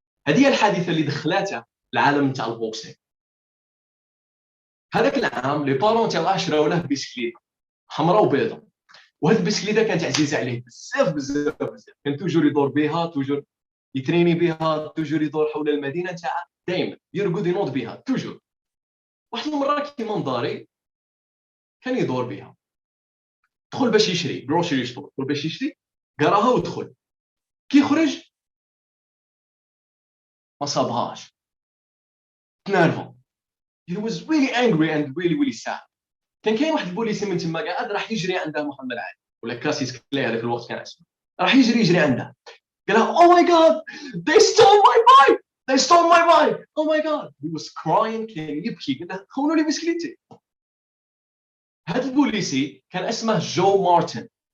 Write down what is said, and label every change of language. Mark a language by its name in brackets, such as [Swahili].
[Arabic] هذه هي الحادثه اللي دخلاته العالم تاع البوكسينغ. هذاك العام لي بارون تاعو شراو له بسكليته حمراء وبيضاء، وهذه البسكليته كانت عزيزه عليه بزاف بزاف بزاف، كان توجور يدور بها، توجور يتريني بها، توجور يدور حول المدينه تاعه، دائما يرقد ينوض بها توجور. واحد المره كيما مداري كان يدور بها، دخل باش يشري جروسري ستور، دخل باش يشري قراها ودخل، كي خرج ما صابهاش، تنرفا. [English] he was really angry and really sad. [Arabic] كان كاين واحد البوليسي من تما قاعد راح يجري عنده محمد علي ولا كاسيس كلاي هذاك الوقت كان اسمه، راح يجري عنده، قال له [English] oh my god they stole my bike, they stole my bike, oh my god. he was crying، [Arabic] كان يبكي، قال له خونوا لي بسكليتي. هذا البوليسي كان اسمه جو مارتن.